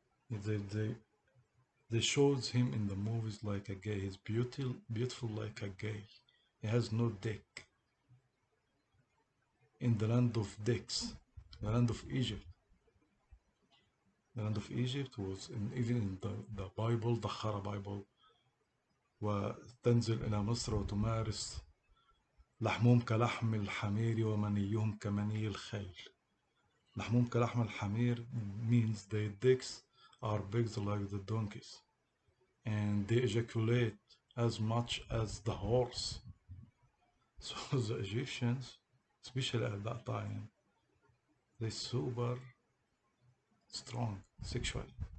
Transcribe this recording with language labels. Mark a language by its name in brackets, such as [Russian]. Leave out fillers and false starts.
[English] They, they, they shows him in the movies like a gay. He's beautiful like a gay. He has no dick. In the land of dicks, the land of Egypt. The land of Egypt was even in the Bible, the Khara Bible. [Arabic] وتنزل إلى مصر وتمارس لحمهم كلحم الحمير ومنيهم كمني الخيل. لحمهم كلحم الحمير [English] means their dicks are big like the donkeys. And they ejaculate as much as the horse. So the Egyptians, especially at that time, they super strong sexually.